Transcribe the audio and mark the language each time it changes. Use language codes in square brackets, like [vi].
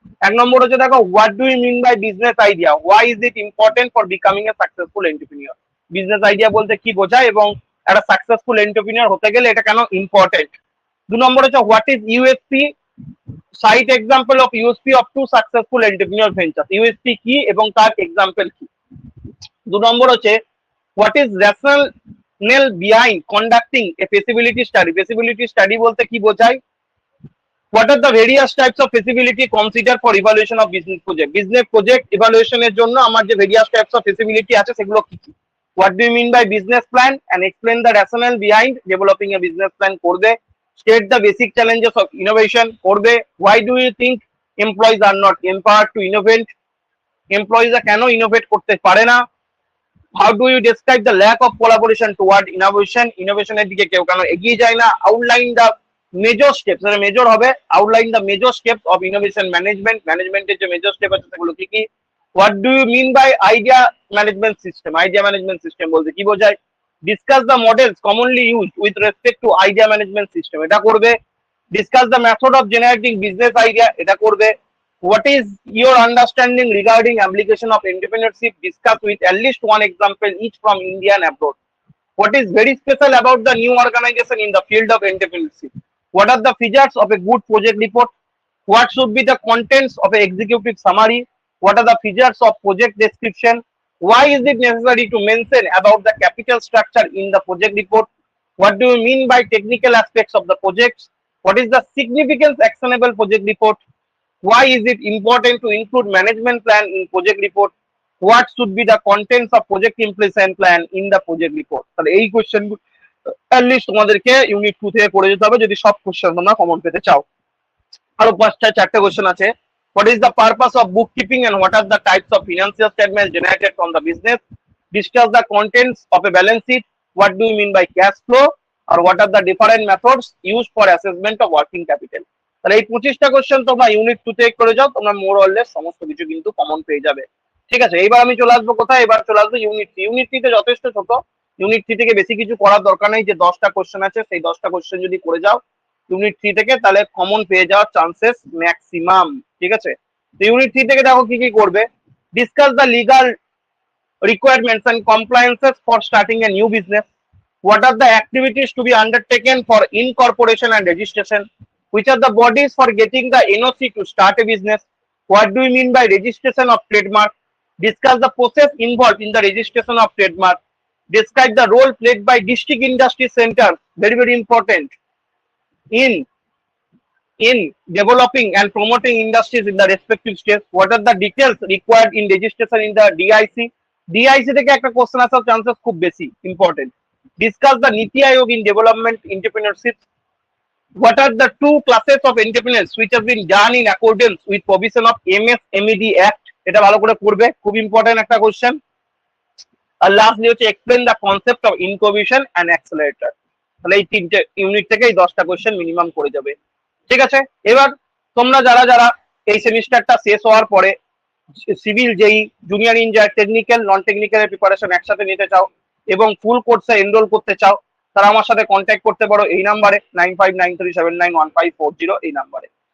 [bn] 1 নম্বর হচ্ছে দেখো, [en] What do you mean by business idea, why is it important for becoming a successful entrepreneur. [bn] Business idea বলতে কি বোঝায় এবং একটা সাকসেসফুল এন্টারপ্রেনিউর হতে গেলে এটা কেন ইম্পর্টেন্ট। 2 নম্বর হচ্ছে [en] what is USP, cite example of USP of two successful entrepreneur venture, [bn] USP কি এবং তার এক্সাম্পল কি। 2 নম্বর হচ্ছে [en] what is rationale behind conducting a feasibility study, feasibility study [bn] বলতে কি বোঝায়। [en] what are the various types of feasibility considered for evaluation of business project, business project evaluation [bn] এর জন্য আমার যে [en] various types of feasibility [bn] আছে সেগুলো কি কি। [en] what do you mean by business plan and explain the rationale behind developing a business plan [bn] করবে। [en] state the basic challenges of innovation [bn] করবে। [en] why do you think employees are not empowered to innovate, employees [bn] কেন innovate করতে পারে না। [en] how do you describe the lack of collaboration toward innovation, innovation [bn] এর দিকে কেউ কেন এগিয়ে যায় না। [en] outline the major steps, [bn] মানে মেজর হবে, [en] outline the major steps of innovation management, [bn] ম্যানেজমেন্টের যে মেজর স্টেপ আছে সেগুলো কি কি। [en] what do you mean by idea management system, idea management system [bn] বলতে কি বোঝায়। [en] discuss the models commonly used with respect to idea management system, [bn] এটা করবে। [en] discuss the method of generating business idea, [bn] এটা করবে। [en] what is your understanding regarding application of entrepreneurship, discuss with at least one example each from India and abroad. what is very special about the new organization in the field of entrepreneurship, what are the features of a good project report, what should be the contents of an executive summary, what are the features of project description, why is it necessary to mention about the capital structure in the project report, what do you mean by technical aspects of the projects, what is the significance actionable project report, why is it important to include management plan in project report, what should be the contents of project implementation plan in the project report। [bn] তাহলে এই question at least তোমাদেরকে unit 2 থেকে পড়ে যেতে হবে যদি সব question তোমরা কমন পেতে চাও। আরো 4টা কোশ্চেন আছে। [en] what is the purpose of bookkeeping and what are the types of financial statements generated from the business, discuss the contents of a balance sheet, what do you mean by cash flow, or what are the different methods used for assessment of working capital। [bn] তাহলে এই 25টা question তোমরা unit 2 থেকে করে যাও, তোমরা more or less সমস্ত কিছু কিন্তু কমন পেয়ে যাবে। ঠিক আছে, এইবার আমি চলে আসবো কোথায়, এবার চলে আসবো ইউনিট 3। ইউনিট 3 তে যথেষ্ট ছোট, ইউনিট 3 থেকে বেশি কিছু করার দরকার নেই, যে 10টা কোশ্চেন আছে সেই 10টা কোশ্চেন যদি করে যাও ইউনিট 3 থেকে, তাহলে কমন পেয়ে যাওয়ার চান্সেস ম্যাক্সিমাম। ঠিক আছে, তো ইউনিট 3 থেকে দেখো কি কি করবে। [en] discuss the legal requirements and compliances for starting a new business, what are the activities to be undertaken for incorporation and registration, which are the bodies for getting the NOC to start a business, what do you mean by registration of trademark, discuss the process involved in the registration of trademark, describe the role played by district industry centers, very very important, in developing and promoting industries in the respective states, what are the details required in registration in the DIC, [bn] DIC থেকে একটা question আসার chances খুব বেশি important. [en] discuss the NITI Aayog in development entrepreneurship, what are the 2 classes of entrepreneurs which have been done in accordance with provision of MSMED Act, [bn] এটা ভালো করে পড়বে, খুব ইম্পর্টেন্ট একটা কোশ্চেন। আর লাস্টলি হচ্ছে [en] Explain the concept of incubation and accelerator. [bn] তাহলে এই 3টে ইউনিট থেকে এই 10টা কোশ্চেন মিনিমাম করে যাবে। ঠিক আছে, এবার তোমরা যারা যারা এই সেমিস্টারটা শেষ হওয়ার পরে সিভিল জেই, জুনিয়র ইঞ্জিনিয়ার, টেকনিক্যাল নন টেকনিক্যালের প্রিপারেশন একসাথে নিতে চাও এবং ফুল কোর্সে এনরোল করতে চাও, তারা আমার সাথে কন্ট্যাক্ট করতে পারো এই নাম্বারে 9593791540, এই নাম্বারে।